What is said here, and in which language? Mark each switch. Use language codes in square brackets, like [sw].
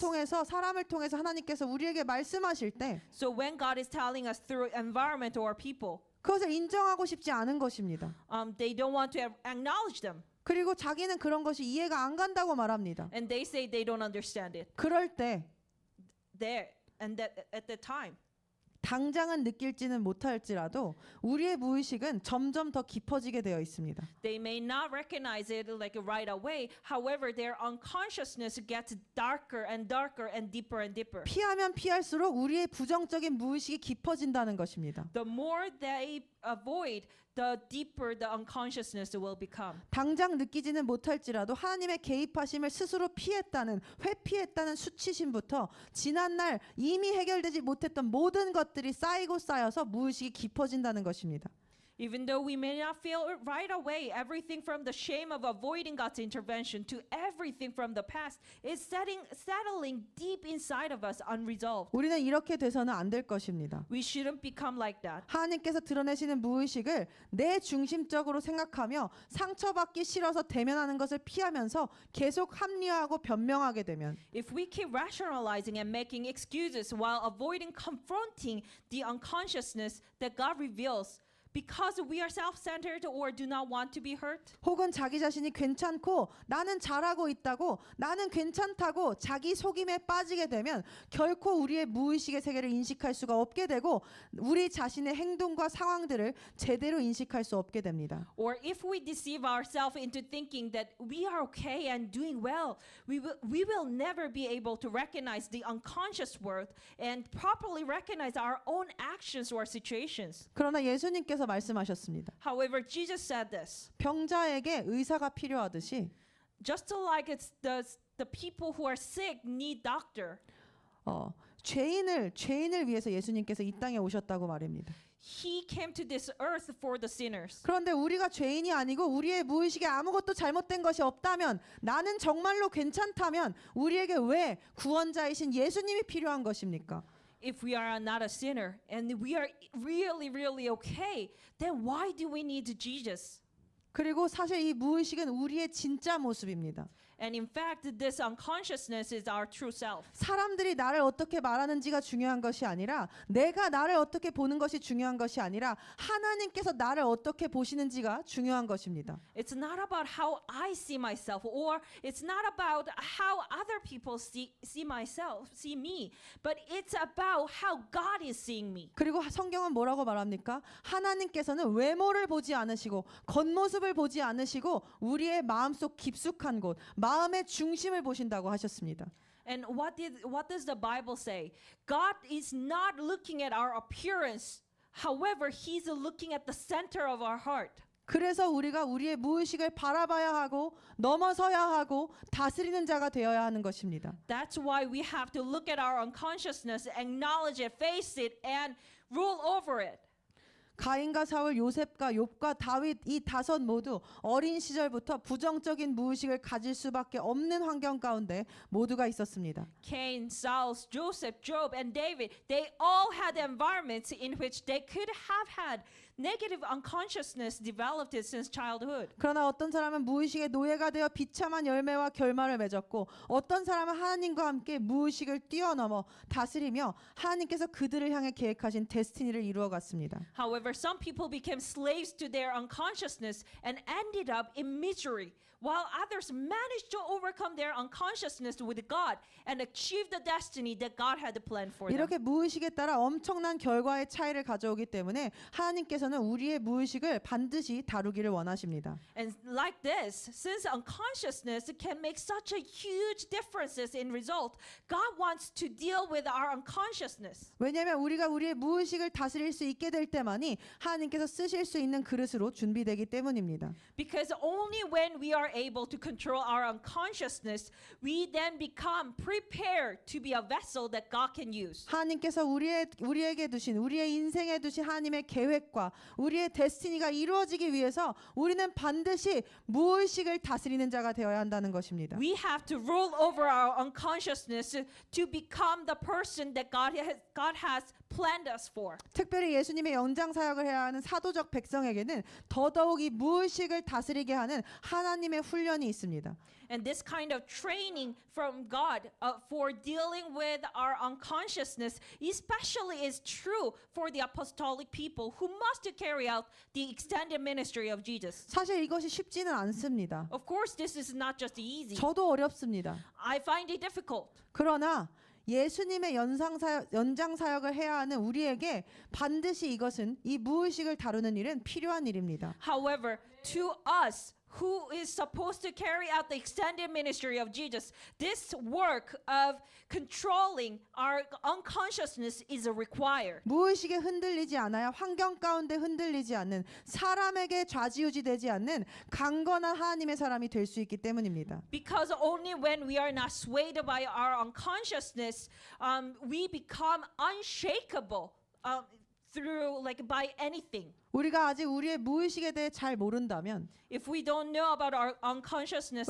[ko] 통해서 사람을 통해서 하나님께서 우리에게 말씀하실 때 [en] So when God is telling us through environment or people, [ko] 그것을 인정하고 싶지 않은 것입니다. [en] they don't want to acknowledge them. [ko] 그리고 자기는 그런 것이 이해가 안 간다고 말합니다. [en] And they say they don't understand it. [ko] 그럴 때 [en] At that time, [ko] 당장은 느낄지는 못할지라도 우리의 무의식은 점점 더 깊어지게 되어 있습니다. [en] they may not recognize it like right away. However, their unconsciousness gets darker and darker and deeper. [ko] 피하면 피할수록 우리의 부정적인 무의식이 깊어진다는 것입니다. [en] The more they avoid, the deeper the unconsciousness will become. [ko] 당장 느끼지는 못할지라도 하나님의 개입하심을 스스로 피했다는 회피했다는 수치심부터 지난날 이미 해결되지 못했던 모든 것들이 쌓이고 쌓여서 무의식이 깊어진다는 것입니다. [en] Even though we may not feel it right away, everything from the shame of avoiding God's intervention to everything from the past is settling deep inside of us unresolved. [ko] 우리는 이렇게 돼서는 안 될 것입니다. [en] We shouldn't become like that. [ko] 하나님께서 드러내시는 무의식을 내 중심적으로 생각하며 상처받기 싫어서 대면하는 것을 피하면서 계속 합리화하고 변명하게 되면 [en] If we keep rationalizing and making excuses while avoiding confronting the unconsciousness that God reveals, because we are self-centered or do not want to be hurt, [ko] 혹은 자기 자신이 괜찮고 나는 잘하고 있다고 나는 괜찮다고 자기 속임에 빠지게 되면 결코 우리의 무의식의 세계를 인식할 수가 없게 되고 우리 자신의 행동과 상황들을 제대로 인식할 수 없게 됩니다. [en] or if we deceive ourselves into thinking that we are okay and doing well, we will never be able to recognize the unconscious worth and properly recognize our own actions or situations. [ko] 그러나 예수님께서 말씀하셨습니다. [en] However, Jesus said this. [ko] 병자에게 의사가 필요하듯이 [en] Just like it's the people who are sick need doctor. [ko] 죄인을 위해서 예수님께서 이 땅에 오셨다고 말입니다. [en] He came to this earth for the sinners. [ko] 그런데 우리가 죄인이 아니고 우리의 무의식에 아무것도 잘못된 것이 없다면 나는 정말로 괜찮다면 우리에게 왜 구원자이신 예수님이 필요한 것입니까? [en] If we are not a sinner and we are really okay, then why do we need Jesus? [ko] 그리고 사실 이 무의식은 우리의 진짜 모습입니다. [en] And in fact, this unconsciousness is our true self. [ko] 사람들이 나를 어떻게 말하는지가 중요한 것이 아니라 내가 나를 어떻게 보는 것이 중요한 것이 아니라 하나님께서 나를 어떻게 보시는지가 중요한 것입니다. [en] It's not about how I see myself, or it's not about how other people see me, but it's about how God is seeing me. [ko] 그리고 성경은 뭐라고 말합니까? 하나님께서는 외모를 보지 않으시고 겉모습을 보지 않으시고 우리의 마음속 깊숙한 곳, 마음의 중심을 보신다고 하셨습니다. [en] And what does the Bible say? God is not looking at our appearance. However, He's looking at the center of our heart. [ko] 그래서 우리가 우리의 무의식을 바라봐야 하고 넘어서야 하고 다스리는 자가 되어야 하는 것입니다. [en] That's why we have to look at our unconsciousness, acknowledge it, face it, and rule over it. [ko] 가인과 사울, 요셉과 욥과 다윗 이 다섯 모두 어린 시절부터 부정적인 무의식을 가질 수밖에 없는 환경 가운데 모두가 있었습니다. [en] Cain, Saul, Joseph, Job, and David, they all had environments in which they could have had negative unconsciousness developed it since childhood. [ko] 그러나 어떤 사람은 무의식의 노예가 되어 비참한 열매와 결말을 맺었고 어떤 사람은 하나님과 함께 무의식을 뛰어넘어 다스리며 하나님께서 그들을 향해 계획하신 데스티니를 이루어갔습니다. [en] However, some people became slaves to their unconsciousness and ended up in misery, while others managed to overcome their unconsciousness with God and achieve the destiny that God had planned for them. [ko] 이렇게 무의식에 따라 엄청난 결과의 차이를 가져오기 때문에 하나님께서는 우리의 무의식을 반드시 다루기를 원하십니다. [en] And like this, since unconsciousness can make such a huge differences in result, God wants to deal with our unconsciousness. [ko] 왜냐하면 우리가 우리의 무의식을 다스릴 수 있게 될 때만이 하나님께서 쓰실 수 있는 그릇으로 준비되기 때문입니다. [en] Because only when we are able to control our unconsciousness, we then become prepared to be a vessel that God can use. [ko] 하나님께서 우리에게 두신 우리의 인생에 두신 하나님의 계획과 우리의 데스티니가 이루어지기 위해서 우리는 반드시 무의식을 다스리는 자가 되어야 한다는 것입니다. [en] We have to rule over our unconsciousness to become the person that God has planned us for. [ko] 특별히 예수님의 연장 사역을 해야 하는 사도적 백성에게는 더더욱 이 무의식을 다스리게 하는 하나님의 훈련이 있습니다. [en] And this kind of training from God for dealing with our unconsciousness especially is true for the apostolic people who must carry out the extended ministry of Jesus. [ko] 사실 이것이 쉽지는 않습니다. [en] Of course, this is not just easy. [ko] 저도 어렵습니다. [en] I find it difficult. [ko] 그러나 예수님의 연장 사역을 해야 하는 우리에게 반드시 이것은 이 무의식을 다루는 일은 필요한 일입니다. [en] However, to us who is supposed to carry out the extended ministry of Jesus, this work of controlling our unconsciousness is required. [ko] 무의식에 흔들리지 않아야 환경 가운데 흔들리지 않는 사람에게 좌지우지되지 않는 강건한 하나님의 사람이 될 수 있기 때문입니다. [en] Because only when we are not swayed by our unconsciousness, we become unshakable through by anything. [ko] 우리가 아직 우리의 무의식에 대해 잘 모른다면 [en] If we don't know about our unconsciousness